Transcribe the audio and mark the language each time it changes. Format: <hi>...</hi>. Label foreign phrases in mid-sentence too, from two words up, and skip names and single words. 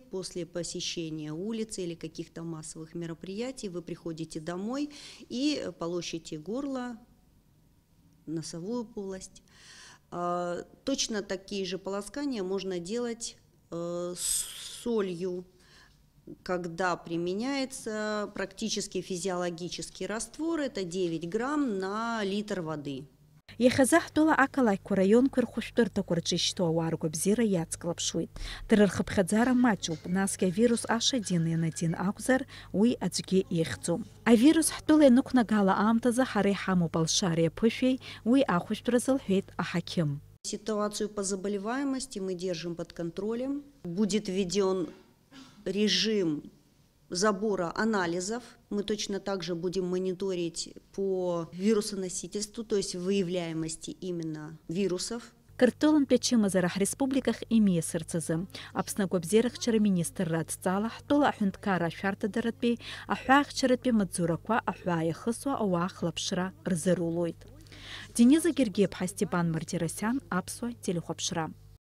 <ru>После посещения улицы или каких-то массовых мероприятий вы приходите домой и полощите горло, носовую полость. Точно такие же полоскания можно делать с солью, когда применяется практически физиологический раствор, это 9 грамм на литр воды.</ru> <ab>Иахьазы ҳтәыла ақалақьқәа раионқәа рхәышәтәырҭақәа рҿы ишьҭоу ауаа ргәабзиара иацклаԥшуеит. Дара рхыԥхьаӡара маҷуп, насгьы авирус ашадин ианадин акәзар, уи аӡәгьы ихьӡом. Авирус ҳтәыла ианықәнагала аамҭазы ҳара иҳамоуп алшареи аԥышәеи, уи ахәышәтәра зылҳәеит аҳақьым.</ab> <ru>Ситуацию по заболеваемости мы держим под контролем. Будет введен режим забора анализов. Мы точно так же будем мониторить по вирусоносительству, то есть выявляемости именно вирусов.</ru> <ab>Кыртәылантәи ачымазара ҳреспубликах имиасырц азы Аԥсны агәабзиарахьчара министрра адҵала ҳтәыла аҳәынҭқарра ашәарҭадаратәи аҳәаахьчаратәи маҵзурақәа аҳәаа иахысуа ауаа хлаԥшра рзырулоит. Дениза Гергиев-ԥҳа, Степан Мартиросиан, Аԥсуа телехәаԥшра.</ab>